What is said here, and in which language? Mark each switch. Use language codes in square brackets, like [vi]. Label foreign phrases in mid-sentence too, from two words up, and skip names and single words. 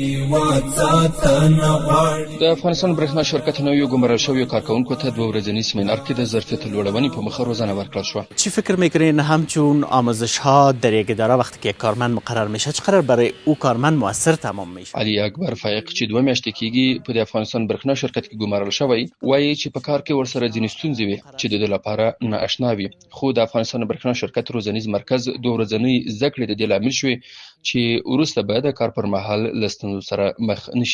[ps] هیواد ساتنه غواړي. د افغانستان برېښنا شرکت نویو ګمارل شویو کارکوونکو ته 2 ورځنی سمینار کې د ظرفیت لوړونې په مخه روزنه ورکړل شوه. [fa] چی فکر میکنین همچون آموزش ها در یک اداره وقتی که کارمند مقرر میشه چقدر برای او کارمند موثر تمام میشه؟ [ps] علي اکبر فایق چې 2 میاشتې کېږي په د افغانستان برېښنا شرکت کې ګمارل شوی وایي چې په کار کې ورسره ځینې ستونزې وي چې د دې لپاره نااشنا وي، خو د افغانستان برېښنا شرکت روزنیز مرکز 2 ورځنی زده کړې د دې لامل شوې چې وروسته به د کار پر مهال له ستونزو سره مخ نشي.